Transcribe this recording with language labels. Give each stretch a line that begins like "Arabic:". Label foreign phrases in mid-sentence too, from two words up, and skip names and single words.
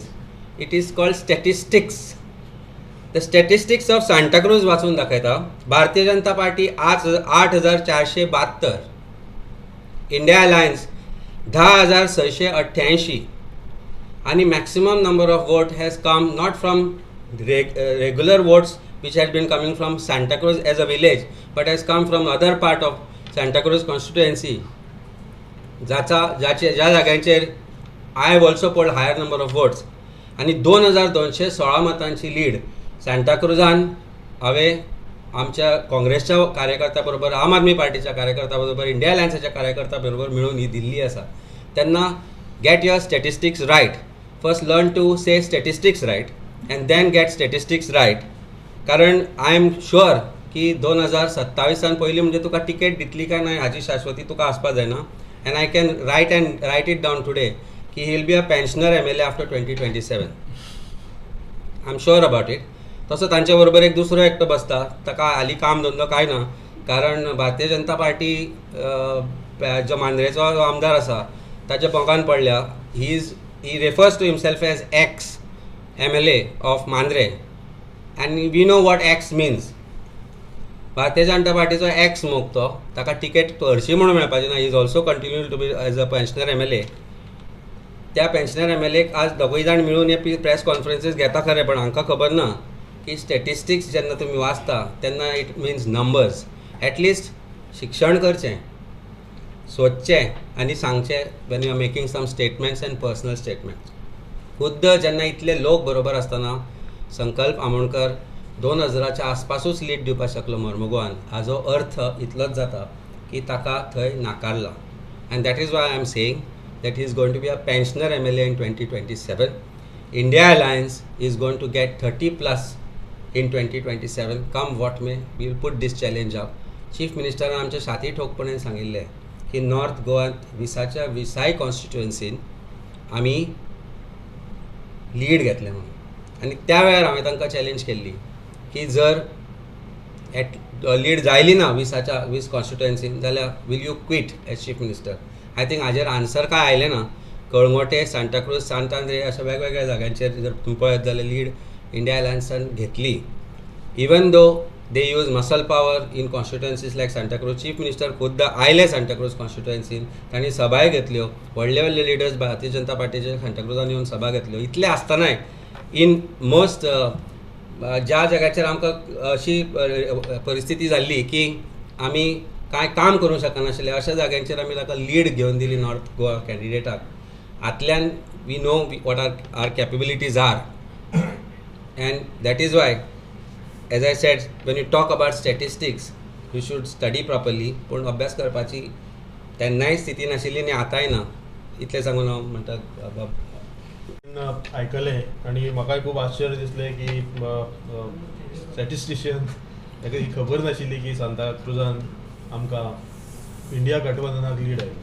English: It is called statistics. The statistics of Santa Cruz
Konkani: वाचून दाखयता.
English: भारतीय जनता पार्टी 8,472, इंडिया अलायन्स 10,688, आणि maximum number of vote has come not from regular votes which had been coming from Santa Cruz as a village, but has come from other part of Santa Cruz constituency.
Konkani: ज्या जाग्यांचेर
English: I have also polled higher number of votes,
Konkani: आणि 2,216 मतांची लीड सांताक्रुजान हांवें आमच्या काँग्रेसच्या कार्यकर्त्या बरोबर, आम आदमी पार्टीच्या कार्यकर्त्या बरोबर, इंडिया अलायन्साच्या कार्यकर्त्या बरोबर मेळून ही दिल्ली आसा.
English: तेन्ना get your statistics right. First learn to say statistics right and then get statistics right.
Konkani: कारण
English: I am sure
Konkani: की 2027 पयलीं म्हणजे तुका टिकेट दितली काय ना हाची शाश्वती तुका आसपाक जायना.
English: And I can write it down today की he will be a pensioner MLA after 2027. I am sure about it.
Konkani: तसो तांचे बरोबर एक दुसरो एकटो बसता, ताका हालीं काम धंदो काय ना, कारण भारतीय जनता पार्टी जो मांद्रेचो आमदार आसा ताच्या बोंगान पडल्या.
English: He refers to himself as ex MLA of Mandrem, and we know what X means.
Konkani: भारतीय जनता पार्टीचो एक्स मोग तो, ताका टिकेट हरशी म्हणून मेळपाची ना.
English: He is also continue to be as a pensioner MLA.
Konkani: त्या पेन्शनर MLAक आज दोगूय जाण मिळून हे
English: press conferences
Konkani: घेता खरें, पण हांकां खबर ना की स्टॅटिस्टिक्स जेन्ना तुमी वाचता तेन्ना
English: it means numbers. एटलिस्ट
Konkani: शिक्षण करचें, सोदचें आनी सांगचें
English: when you are making some statements and personal statements.
Konkani: खुद्द जेन्ना इतले लोक बरोबर आसतना संकल्प आमोणकर 2000च्या आसपासूच लीड दिवपाक शकलो मर्मुगोवान, हाजो अर्थ इतलोच जाता की ताका थंय नाकारला.
English: And that is why I am saying that he is going to be a pensioner MLA in 2027. India Alliance is going to get 30+ in 2027. Come what may, we will put this challenge up. chief ministeran
Konkani: आमच्या छाती ठोकपणान सांगिल्लें की नॉर्थ गोवांत विसाच्या विसाय कॉन्स्टिट्युएन्सीन आमी लीड घेतलें म्हणून. आनी त्या वेळार हांवें तांकां चॅलेंज केल्ली की जर लीड जायली ना 20 कॉन्स्टिट्युएन्सीन जाल्यार
English: will you quit as chief minister. I think
Konkani: हाजेर आन्सर काय आयलें ना. कळंगोटे, सांताक्रूज, सांतांद्रे अशा वेगवेगळ्या जाग्यांचेर जर तुम्ही पळयत जाल्यार लीड इंडिया अलायन्सान घेतली.
English: Even though they use muscle power in constituencies like Santa Cruz. chief minister
Konkani: खुद्द आयले सांताक्रूज कॉन्स्टिट्युएन्सीन, तांणी सभाय घेतल्यो. व्हडले व्हडले लिडर्स भारतीय जनता पार्टीचे सांताक्रुजान येवन सभा घेतल्यो. इतले आसतनाय
English: in most
Konkani: ज्या जाग्याचेर आमकां अशी परिस्थिती जाल्ली की आमी कांय काम करूंक शकनाशिल्ले, अशा जाग्यांचेर आमी ताका लीड घेवन दिली नॉर्थ गोवा कॅन्डिडेटाक.
English: आतल्यान we know what are capabilities are. And that is why as I said when you talk about statistics you should study properly.
Konkani: पूण अभ्यास करपाची तेन्नाय स्थिती नाशिल्ली आनी आतांय ना. इतलें सांगून हांव म्हणटा आयकलें आनी म्हाकाय खूब आश्चर्य दिसलें की स्टॅटिस्टिशियन ताका ही खबर नाशिल्ली की सांताक्रुजान आमकां इंडिया गठबंधनाक लीड आयली.